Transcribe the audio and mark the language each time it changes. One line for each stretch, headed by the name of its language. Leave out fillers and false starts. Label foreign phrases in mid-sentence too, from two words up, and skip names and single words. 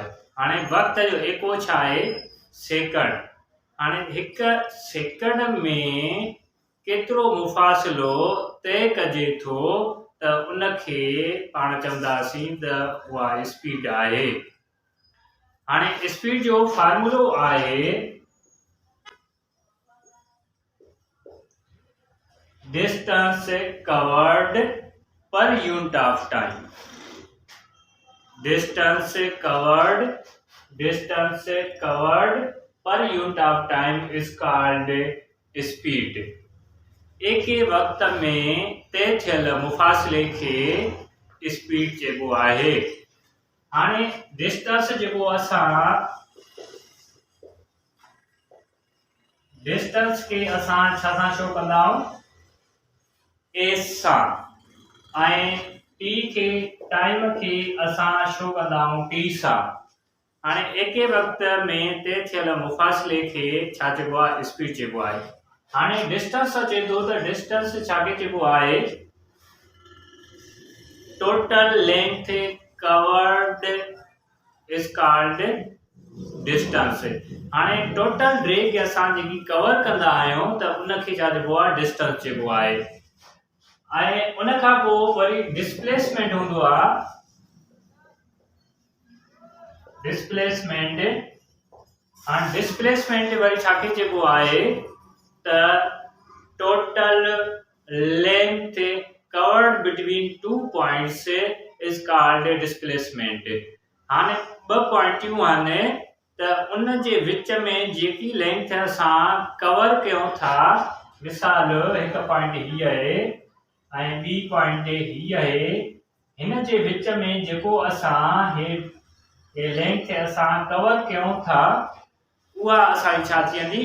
Sindhi: हाणे वक़्त जो एको छा आहे? सेकंड। हाणे हिक सेकंड में केतिरो मुफ़ासिलो तय कजे थो त उनखे पाण चवंदासीं त उहा स्पीड आहे। हाणे स्पीड जो फार्मूलो आहे
English: distance covered per unit of time. distance covered per unit of time is called speed.
Sindhi: एके वक़्त में तय थियल मुफ़ासिले खे स्पीड चइबो आहे। हाणे डिस्टेंस जेको डिस्टेंस खे असां छा सां शो कंदा आहियूं? एस सां। ऐं टी खे टाइम खे असां शो कंदा आहियूं टी सां। हाणे एके वक़्त में तय थियल मुफ़ासिले खे छा चइबो आहे? स्पीड चइबो आहे। हाणे डिस्टेंस अचे थो त डिस्टेंस छा खे चइबो आहे?
English: total length covered is called distance.
Sindhi: हाणे टोटल रे खे असां जेकी कवर कंदा आहियूं त उनखे छा चइबो आहे? डिस्टेंस चइबो आहे। ऐं उन खां पोइ वरी डिस्प्लेसमेंट हूंदो आहे। डिस्प्लेसमेंट। हाणे डिस्प्लेसमेंट वरी छा खे चइबो आहे?
English: त total length covered between two points is called displacement.
Sindhi: हाणे ॿ पॉइंटियूं आहिनि त उन जे विच में जेकी लेंथ असां कवर कयूं था, मिसाल हिक पॉइंट हीअ आहे ऐं ॿी पॉइंट हीअ आहे, हिन जे विच में जेको असां हे लेंथ असां कवर कयूं था उहा असांजी छा थी वेंदी?